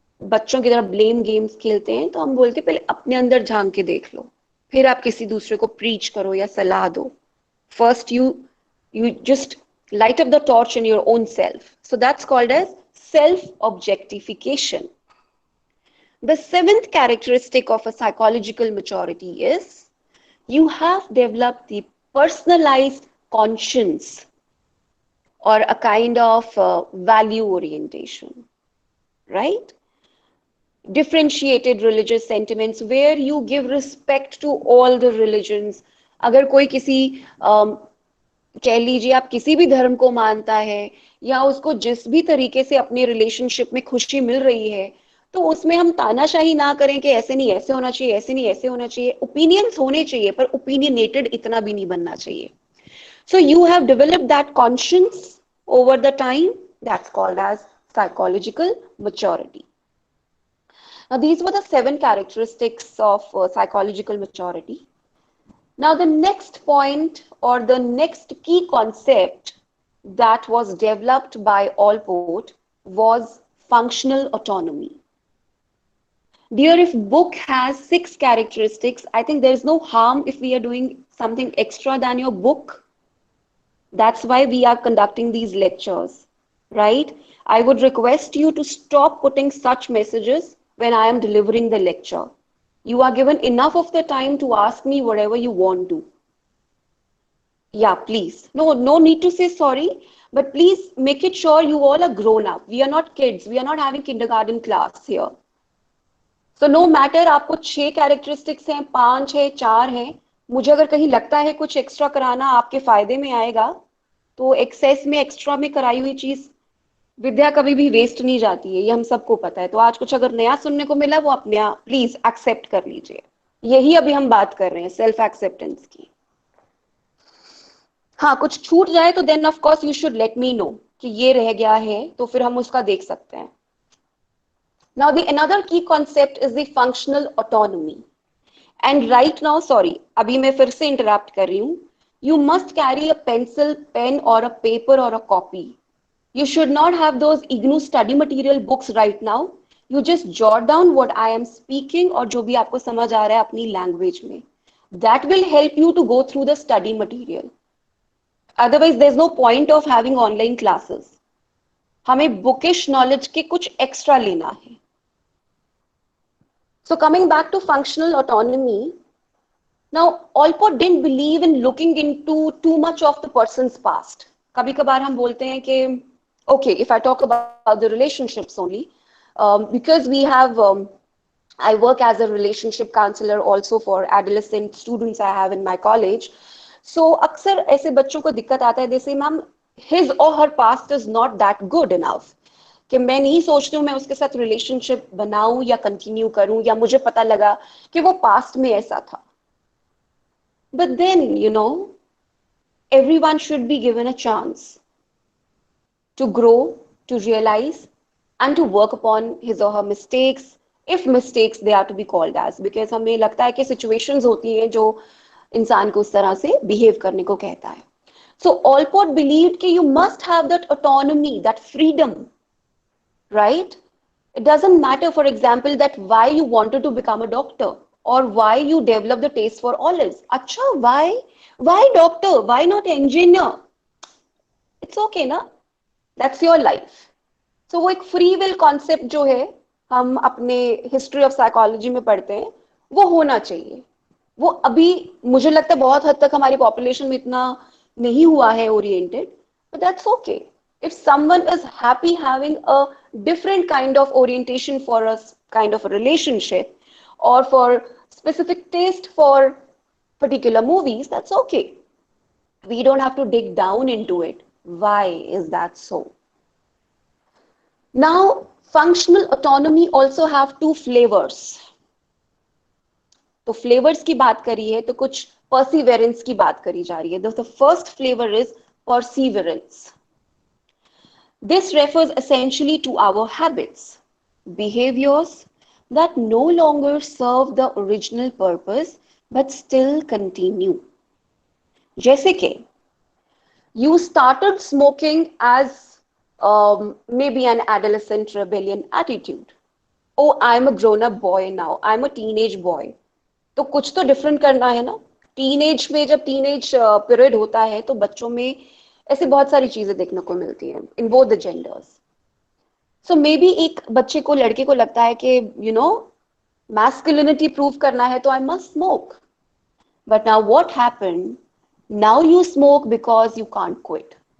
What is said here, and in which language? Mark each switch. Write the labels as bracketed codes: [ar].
[hi] बच्चों की तरह ब्लेम गेम्स खेलते हैं, तो हम बोलते हैं पहले अपने अंदर झांक के देख लो, फिर आप किसी दूसरे को प्रीच करो या सलाह दो. [en] First, you just light up the torch in your own self. So that's called as self-objectification. The seventh characteristic of a psychological maturity is you have developed the personalized conscience or a kind of value orientation, right? Differentiated religious sentiments where you give respect to all the religions. [hi] अगर कोई किसी कह लीजिए आप किसी भी धर्म को मानता है या उसको जिस भी तरीके से अपने रिलेशनशिप में खुशी मिल रही है, तो उसमें हम तानाशाही ना करें कि ऐसे नहीं ऐसे होना चाहिए, ऐसे नहीं ऐसे होना चाहिए. ओपिनियंस होने चाहिए पर ओपिनियनेटेड इतना भी नहीं बनना चाहिए. [en] So you have developed that conscience over the time. That's called as psychological maturity. Now, these were the seven characteristics of psychological maturity. Now, the next point or the next key concept that was developed by Allport was functional autonomy. Dear, if book has 6 characteristics, I think there is no harm if we are doing something extra than your book. That's why we are conducting these lectures, right? I would request you to stop putting such messages when I am delivering the lecture. You are given enough of the time to ask me whatever you want to. Yeah, please. No need to say sorry, but please make it sure you all are grown up. We are not kids. We are not having kindergarten class here. So no matter [hi] आपको 6 characteristics हैं, 5 है, 4 हैं, मुझे अगर कहीं लगता है कुछ एक्स्ट्रा कराना आपके फायदे में आएगा, तो एक्सेस में एक्स्ट्रा में कराई हुई चीज विद्या कभी भी वेस्ट नहीं जाती है, ये हम सबको पता है. तो आज कुछ अगर नया सुनने को मिला वो अपने आप प्लीज एक्सेप्ट कर लीजिए. यही अभी हम बात कर रहे हैं सेल्फ एक्सेप्टेंस की. हाँ, कुछ छूट जाए तो [en] then of course you should let me know [hi] कि ये रह गया है, तो फिर हम उसका देख सकते हैं. [en] Now the another key concept is the functional autonomy. And right now, sorry, [hi] अभी मैं फिर से इंटरप्ट कर रही हूँ. [en] You must carry a pencil, pen or a paper or a copy. You should not have those IGNU study material books right now. You just jot down what I am speaking [hi] और जो भी आपको समझ आ रहा है अपनी language में. [en] That will help you to go through the study material. Otherwise, there's no point of having online classes. [hi] हमें बुकिश नॉलेज के कुछ एक्स्ट्रा लेना है. [en] So coming back to functional autonomy, now Allport didn't believe in looking into too much of the person's past. [hi] कभी कभार हम बोलते हैं कि [en] okay, if I talk about the relationships only, because we have, I work as a relationship counselor also for adolescent students I have in my college. So [hi] अक्सर ऐसे बच्चों को दिक्कत आता है, [en] they say, ma'am, his or her past is not that good enough. [hi] कि मैं नहीं सोचती हूँ मैं उसके साथ रिलेशनशिप बनाऊं या कंटिन्यू करूं, या मुझे पता लगा कि वो पास्ट में ऐसा था. [en] but then you know, everyone should be given a chance to grow, to realize and to work upon his or her mistakes, if mistakes they are to be called as, because [hi] हमें लगता है कि situations होती हैं जो इंसान को उस तरह से behave करने को कहता है. [en] So Allport believed कि you must have that autonomy, that freedom, right? It doesn't matter, for example, that why you wanted to become a doctor or why you developed the taste for olives. Acha, why doctor? Why not engineer? It's okay ना, that's your life. [hi] So वो एक [en] free will concept [hi] जो है हम अपने [en] history of psychology [hi] में पढ़ते हैं, वो होना चाहिए. वो अभी मुझे लगता है बहुत हद तक हमारी population में इतना नहीं हुआ है oriented, [en] but that's okay. If someone is happy having a different kind of orientation for a kind of a relationship or for specific taste for particular movies, that's okay. We don't have to dig down into it. Why is that so? Now, functional autonomy also have 2 flavors. [hi] तो flavors की बात करी है तो कुछ perseverance की बात करी जा रही है. [en] The first flavor is perseverance. This refers essentially to our habits, behaviors that no longer serve the original purpose but still continue. [hi] जैसे कि [en] you started smoking as maybe an adolescent rebellion attitude. Oh I am a grown up boy now, I am a teenage boy, [hi] तो कुछ तो different करना है ना। Teenage में जब टीनेज पीरियड होता है तो बच्चों में ऐसे बहुत सारी चीजें देखने को मिलती हैं [en] In both the genders. So maybe [hi] एक बच्चे को, लड़के को लगता है कि [en] you know masculinity prove [hi] करना है तो [en] I must smoke, but now what happened, now you smoke because you can't quit.